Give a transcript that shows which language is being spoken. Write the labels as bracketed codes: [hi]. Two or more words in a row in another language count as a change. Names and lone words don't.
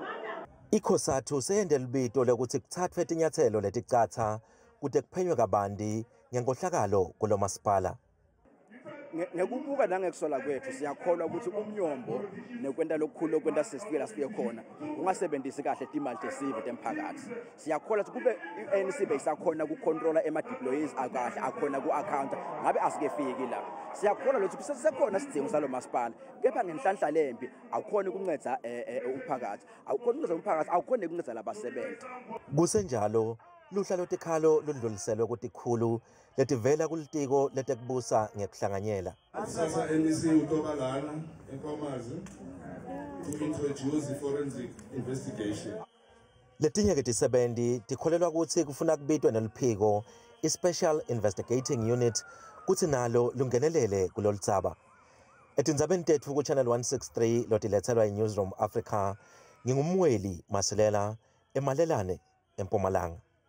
[ss] ICOSATU seyente lubito lekuthi kutsatfwe tinyathelo leticatsa kute kuphenywe kabanti ngenkohlakalo kulo masipala. Ngekubuka nangekusola kwethu siyakholwa ukuthi umnyombo nekwenta lokukhulu okwenta sesifike la sifike khona ungasebenzisi kahle timali tesive temphakathi. Siyakholwa ukuthi kube i-ANC beyisakhona ukucontrola ema-deployees akahle akhona ku-account ngabe asikefiki la. Siyakholwa lokhu kusesekhona isidingo salo masipala, kepha ngenhlanhla lempi akukhona ukunceda umphakathi, akukhona ukunceda umphakathi, akukhona ukunceda labasebenzi. Kusenjalo luhla lotikhalo lundluliselwe kutikhulu letivela kulitiko letekubusa ngekuhlanganyela. [en] Sasa MEC uTobalana eNkomazi to introduce the forensic investigation. [ss] Letinye ke tisebenti tikholelwa kutsi kufuna kubitwe neliphiko i-Special Investigating Unit kutsi nalo lungenelele kuloludzaba. Etindzabeni tetfu ku Channel 163 lotiletselwa iNewsroom Africa, ngingumweli Masilela eMalelane eMpumalanga.